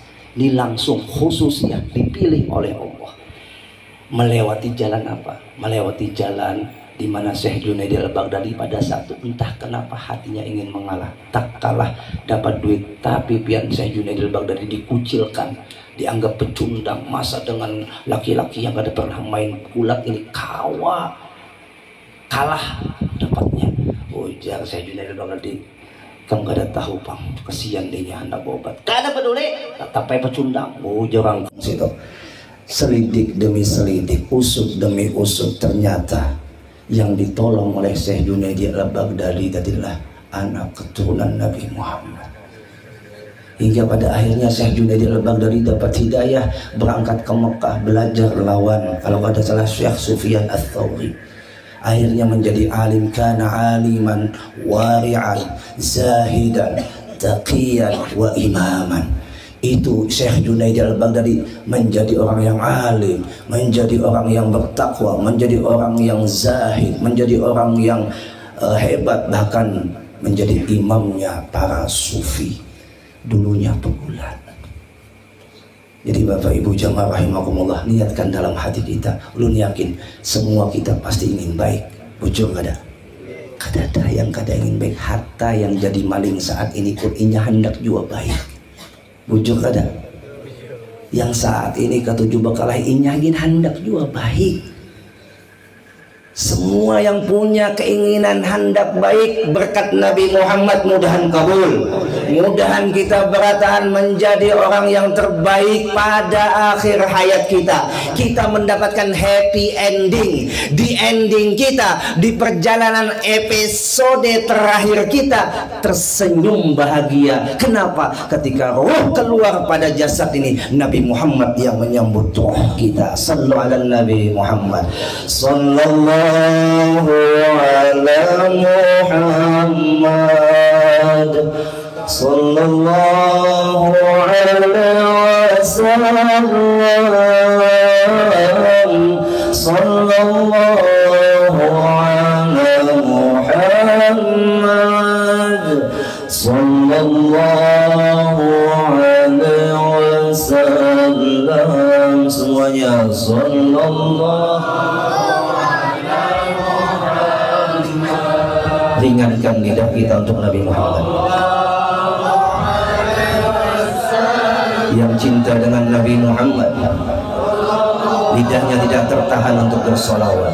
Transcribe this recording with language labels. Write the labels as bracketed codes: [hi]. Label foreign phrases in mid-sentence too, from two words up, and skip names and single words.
[id] Ini langsung khusus yang dipilih oleh Allah. Melewati jalan apa? Melewati jalan di mana Syekh Junaidi Al-Baghdadi pada saat itu entah kenapa hatinya ingin mengalah. Tak kalah dapat duit, tapi pian Syekh Junaidi Al-Baghdadi dikucilkan, dianggap pecundang. Masa dengan laki-laki yang kada pernah main gulat ini kalah dapatnya. [bjn] Ujar Syekh Junaidi Al-Baghdadi, kamu kada tahu pang, kesian dia hendak obat. [id] Kada peduli, tapi pecundang. Ujar orang situ. Selidik demi selidik, usut demi usut, ternyata yang ditolong oleh Syekh Junaidi Al-Baghdadi adalah anak keturunan Nabi Muhammad. Hingga pada akhirnya Syekh Junaidi Al-Baghdadi dapat hidayah, berangkat ke Mekah belajar lawan, kalau ada salah, Syekh Sufyan Ats-Tsauri. Akhirnya menjadi alim, [ar] كان عالما ورعا زاهدا تقيا وإماما. [id] Itu Syekh Junaidi Al-Baghdadi menjadi orang yang alim, menjadi orang yang bertakwa, menjadi orang yang zahid, menjadi orang yang hebat, bahkan menjadi imamnya para sufi, dulunya pegulat. Jadi Bapak Ibu jamaah rahimakumullah, niatkan dalam hati kita, ulun yakin semua kita pasti ingin baik. [bjn] Bujur kada? Kada ada yang kada ingin baik. Hatta yang jadi maling saat ini pun inya hendak juga baik. Bujur kada? Yang saat ini ketujuh bakalah inya ingin hendak juga baik. [id] Semua yang punya keinginan hendak baik berkat Nabi Muhammad mudahan kabul. mudahan kita bertahan menjadi orang yang terbaik pada akhir hayat kita. Kita mendapatkan [en] happy ending [id] di ending kita, di perjalanan episode terakhir kita, tersenyum bahagia. Kenapa? Ketika roh keluar pada jasad ini, Nabi Muhammad yang menyambut roh kita. [ar] صلى الله على نبي محمد، صلى الله على محمد، صلى الله عليه وسلم، صلى الله على محمد، صلى الله عليه وسلم. [id] Semuanya sallallahu. Ringankan lidah kita untuk Nabi Muhammad. Yang cinta dengan Nabi Muhammad, lidahnya tidak tertahan untuk bersolawat.